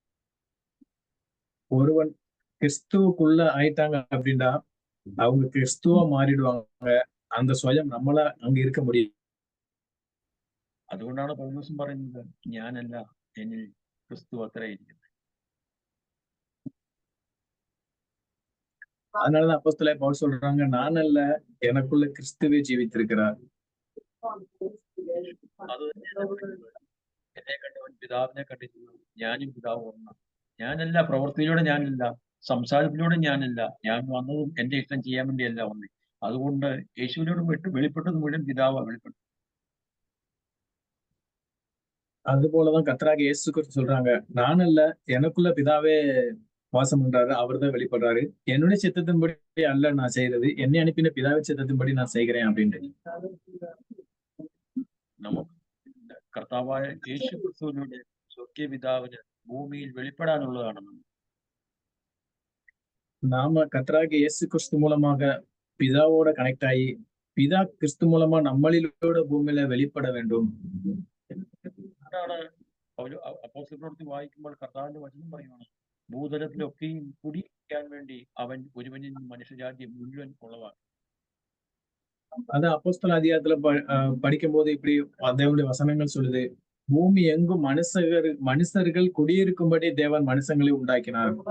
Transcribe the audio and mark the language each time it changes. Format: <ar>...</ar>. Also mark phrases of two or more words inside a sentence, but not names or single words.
<ta>ஒருவன் கிறிஸ்துவுக்குள்ள ஆயிட்டாங்க அப்படின்னா அவங்க கிறிஸ்துவா மாறிடுவாங்க. அந்த</ta> <ml>സ്വയം നമ്മളെ</ml> <ta>அங்க இருக்க முடியும்.</ta> <ml>അതുകൊണ്ടാണ് പൗലോസും പറയുന്നത്, ഞാനല്ല എന്നിൽ ക്രിസ്തു അത്രേ ഇരിക്കുന്നത്.</ml> <ta>அதனாலதான் அப்போஸ்தலர் பவுல் சொல்றாங்க, நான் அல்ல எனக்குள்ள கிறிஸ்துவே ஜீவித்திருக்கிறார்.</ta> <ml>അത് എന്നെ കണ്ടവൻ പിതാവിനെ കണ്ടിരിക്കുന്നു, ഞാനും പിതാവ് ഒന്നാണ്. ഞാനല്ല, പ്രവൃത്തിയിലൂടെ ഞാനല്ല, സംസാരത്തിലൂടെ ഞാനല്ല, ഞാൻ വന്നതും എന്റെ ഇഷ്ടം ചെയ്യാൻ വേണ്ടിയല്ല വന്നത്. അതുകൊണ്ട് യേശുവിനോട് വെളിപ്പെട്ടത് മുഴുവൻ പിതാവാ വെളിപ്പെട്ടു.</ml> <ta>அது போலதான் கர்த்தராகிய இயேசு கிறிஸ்து சொல்றாங்க, நான் அல்ல எனக்குள்ள பிதாவே வாசம் பண்றாரு, அவர்தான் வெளிப்படுறாரு. என்னுடைய சித்தத்தின்படி அல்ல நான் செய்யறது, என்னை அனுப்பின பிதாவை சித்தத்தின்படி நான் செய்கிறேன் அப்படின்ட்டு.</ta> <ml>നമുക്ക് കർത്താവായ യേശു ക്രിസ്തുവിലൂടെ സ്വർഗീയ പിതാവിന് ഭൂമിയിൽ വെളിപ്പെടാനുള്ളതാണ് നമ്മൾ.</ml> <ta>நாம கர்த்தராகிய இயேசு கிறிஸ்து மூலமாக பிதாவோட கனெக்ட் ஆகி பிதா கிறிஸ்து மூலமா நம்மளிலோட பூமியில வெளிப்பட வேண்டும்.</ta> <ml>അപ്പോസ്തല പ്രവൃത്തി വായിക്കുമ്പോൾ കർത്താവിന്റെ വചനം പറയുകയാണ്, ഭൂതലത്തിലൊക്കെയും കുടിക്കാൻ വേണ്ടി അവൻ ഒരുവനിൽ മനുഷ്യജാതി മുഴുവൻ ഉളവാക്കി.</ml> <ta>அது அப்போஸ்தல அதிகாரத்துல படிக்கும் போது இப்படி தேவனுடைய வசனங்கள் சொல்லுது, பூமி எங்கும் மனுஷர்கள் குடியிருக்கும்படி தேவன் மனுஷங்களை உண்டாக்கினார்.</ta>